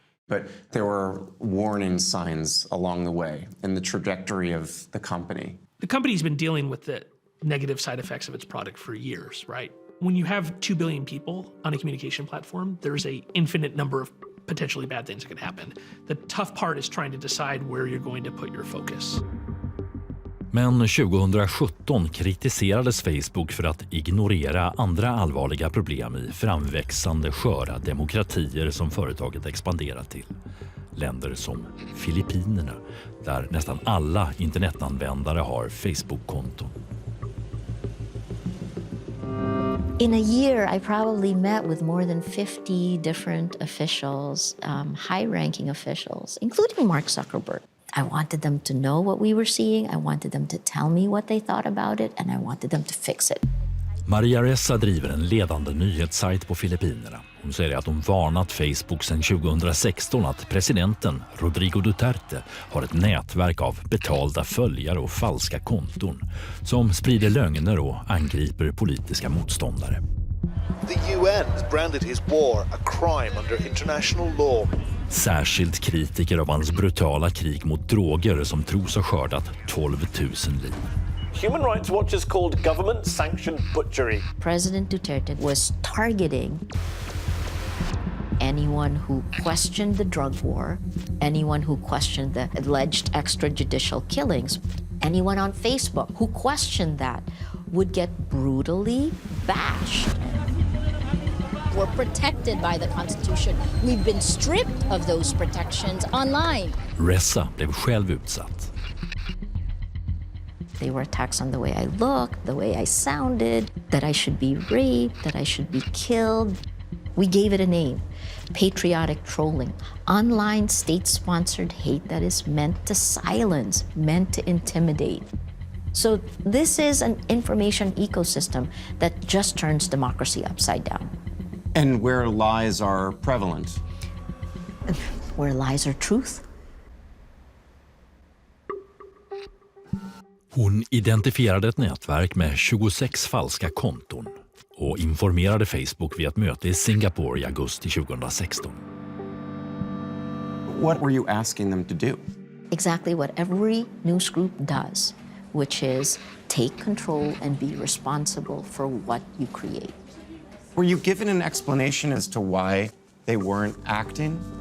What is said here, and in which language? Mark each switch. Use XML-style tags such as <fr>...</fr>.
<en>But there were warning signs along the way in the trajectory of the company. The company's been dealing with the negative side effects of its product for years, right? When you have 2 billion people on a communication platform, there's an infinite number of potentially bad things that could happen. The tough part is trying to decide where you're going to put your focus.</en> <sv>Men 2017 kritiserades Facebook för att ignorera andra allvarliga problem i framväxande sköra demokratier som företaget expanderat till. Länder som Filippinerna, där nästan alla internetanvändare har Facebook-konton.</sv> <en>In a year, I probably met with more than 50 different officials, high-ranking officials, including Mark Zuckerberg. I wanted them to know what we were seeing. I wanted them to tell me what they thought about it, and I wanted them to fix it.</en> <sv>Maria Ressa driver en ledande nyhetssajt på Filippinerna. Hon säger att hon varnat Facebook sedan 2016 att presidenten Rodrigo Duterte har ett nätverk av betalda följare och falska konton som sprider lögner och angriper politiska motståndare.</sv> <en>The UN has branded his war a crime under international law.</en> <sv>Särskilt kritiker av hans brutala krig mot droger som tros ha skördat 12 000 liv.</sv> <en>Human Rights Watch is called government-sanctioned butchery. President Duterte was targeting anyone who questioned the drug war, anyone who questioned the alleged extrajudicial killings, anyone on Facebook who questioned that would get brutally bashed. We're protected by the Constitution. We've been stripped of those protections online.</en> <sv>Ressa blev själv utsatt.</sv> <en>They were attacks on the way I looked, the way I sounded, that I should be raped, that I should be killed. We gave it a name, patriotic trolling, online state-sponsored hate that is meant to silence, meant to intimidate. So this is an information ecosystem that just turns democracy upside down. And where lies are prevalent. Where lies are truth.</en> <sv>Hon identifierade ett nätverk med 26 falska konton och informerade Facebook vid ett möte i Singapore i augusti 2016.</sv> <en>What were you asking them to do? Exactly what every news group does, which is take control and be responsible for what you create. Were you given an explanation as to why they weren't acting?</en>